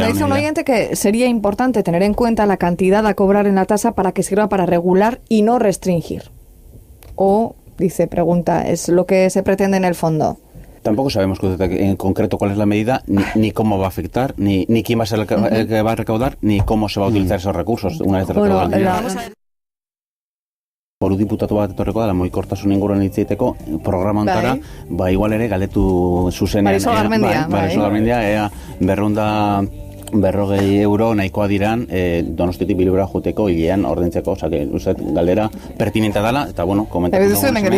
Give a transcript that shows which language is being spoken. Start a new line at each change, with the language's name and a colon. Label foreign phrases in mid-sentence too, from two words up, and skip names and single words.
Spanish: dice un oyente que sería importante tener en cuenta la cantidad a cobrar en la tasa para que sirva para regular y no restringir. O, pregunta, ¿es lo que se pretende en el fondo? Tampoco sabemos en concreto cuál es la medida, ni cómo va a afectar, ni quién va a ser el que va a recaudar, ni cómo se va a utilizar esos recursos una vez recaudados.
Basque: Foru diputatu bat etorreko da, moi kortasun inguruan hitz egiteko programa ontara, igual ere galdetu zuzenean. Marisol Garmendia, ea 240 euro nahikoa diran Donostiatik Bilbora joteko hilean ordaintzeko, galdera pertinentea dela, eta bueno, komentatu.